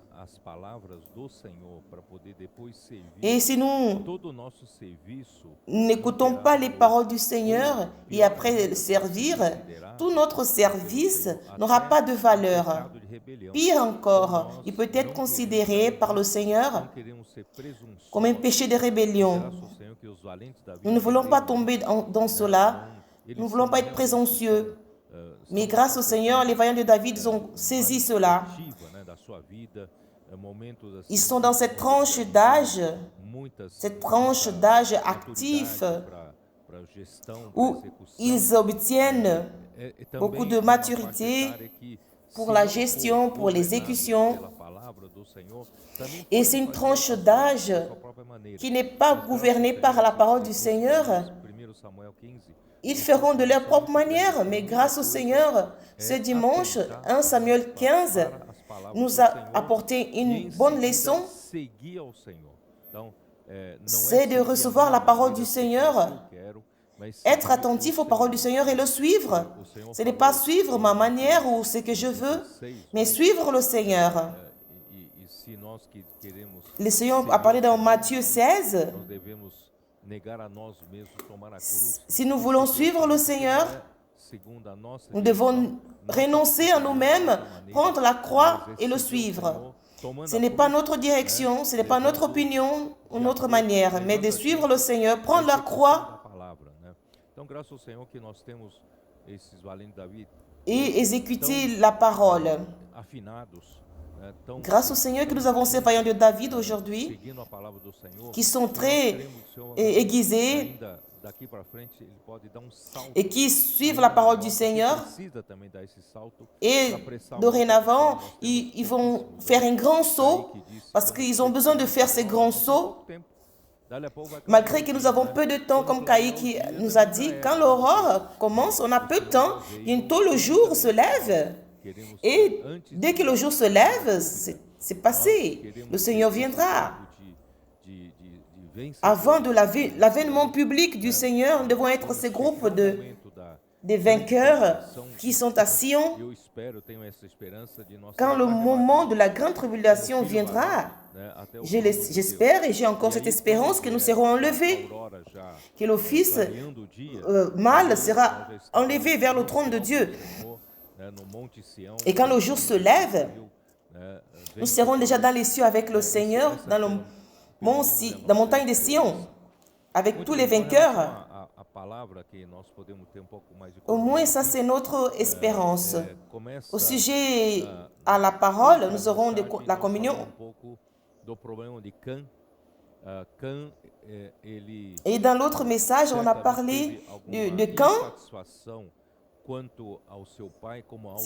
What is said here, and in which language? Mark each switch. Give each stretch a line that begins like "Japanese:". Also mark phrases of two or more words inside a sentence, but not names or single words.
French: Et si nous n'écoutons pas les paroles du Seigneur et après le servir, tout notre service n'aura pas de valeur.
Portuguese: rebelião.
French: Pire encore, il peut être considéré par le Seigneur
Portuguese: Não queremos ser presunçosos.
French: comme un péché de rébellion.
Portuguese: Graças ao Senhor que os valentes da vida
French: Nous ne voulons pas
Portuguese: também,
French: tomber dans cela.
Portuguese: eles
French: Nous ne voulons pas être présoncieux. Mais grâce au Seigneur, les vaillants de David ils ont saisi cela.
Portuguese: ativa, né, da sua vida, momentos assim,
French: Ils sont dans cette tranche d'âge,
Portuguese: muitas
French: cette tranche d'âge actif,
Portuguese: para gestão,
French: où
Portuguese: para execução.
French: ils obtiennent
Portuguese: E também
French: beaucoup de
Portuguese: uma
French: maturité
Portuguese: faixa etária que,
French: pour
Portuguese: se
French: la
Portuguese: não for
French: gestion, pour l'exécution.
Portuguese: governado pela palavra do Senhor, também
French: Et
Portuguese: pode
French: c'est une
Portuguese: fazer
French: tranche
Portuguese: da
French: d'âge
Portuguese: sua própria maneira.
French: qui n'est pas gouvernée par la parole du Seigneur. 1 Samuel 15, Ils feront de leur propre manière, mais grâce au Seigneur, ce dimanche, 1 Samuel 15 nous a apporté une bonne leçon.
Portuguese: seguir ao Senhor. Então,
French: C'est de recevoir la parole du Seigneur, être attentif aux paroles du Seigneur et le suivre. Ce n'est pas suivre ma manière ou ce que je veux, mais suivre le Seigneur.
Portuguese: E se nós que queremos,
French: Le Seigneur a parlé dans Matthieu 16.
Portuguese: nós devemos negar a nós mesmos, tomar a cruz.
French: Si nous voulons suivre le Seigneur,
Portuguese: Segundo a nossa
French: nous devons renoncer à nous-mêmes, prendre la croix et le suivre. Ce n'est pas notre direction, ce n'est pas notre opinion ou notre manière, mais de suivre le Seigneur, prendre la croix
Portuguese: a palavra, né? Então, graças ao Senhor que nós temos esses valentes da vida
French: et exécuter la parole.
Portuguese: afinados, né? Tão
French: Grâce au Seigneur que nous avons ces vaillants de David aujourd'hui,
Portuguese: seguindo a palavra do Senhor,
French: qui sont
Portuguese: nós
French: très
Portuguese: cremos que o Senhor
French: aiguisés
Portuguese: ainda daqui para frente ele pode dar salto.
French: et qui suivent la parole du Seigneur.
Portuguese: Precisa também dar esse salto.
French: Et dorénavant, ils vont faire un grand saut parce qu'ils ont besoin de faire ces grands sauts.
Portuguese: Dali a pouco vai
French: Malgré que nous avons peu de temps, comme Kaïk nous a dit, quand l'aurore commence, on a peu de temps. Bientôt le jour se lève.
Portuguese: queremos
French: Et dès que le jour se lève, c'est passé. Le Seigneur viendra.
Portuguese: de vencer
French: Avant de l'avènement public du Seigneur, nous devons être ces groupes de vainqueurs qui sont à Sion.
Portuguese: eu espero, eu tenho essa esperança de nós
French: Quand le moment de la grande tribulation viendra,
Portuguese: né, até o
French: j'espère et j'ai encore cette espérance que nous serons enlevés,
Portuguese: aurora já
French: que le Fils
Portuguese: ganhando o dia,
French: mâle sera enlevé vers le trône de Dieu.
Portuguese: Senhor, né, no Monte Sião,
French: Et quand le jour se lève,
Portuguese: né,
French: nous serons déjà dans les cieux avec le Seigneur, dans la montagne de Sion, avec tous les vainqueurs.
Portuguese: a palavra que nós podemos ter pouco mais de
French: Au moins, ça, c'est notre espérance.
Portuguese: começa
French: Au sujet à la parole, nous aurons la communion.
Portuguese: pouco do problema de Cã. Cã, ele
French: Et dans l'autre message, on a parlé de Cain.
Portuguese: insatisfação quanto ao seu pai como a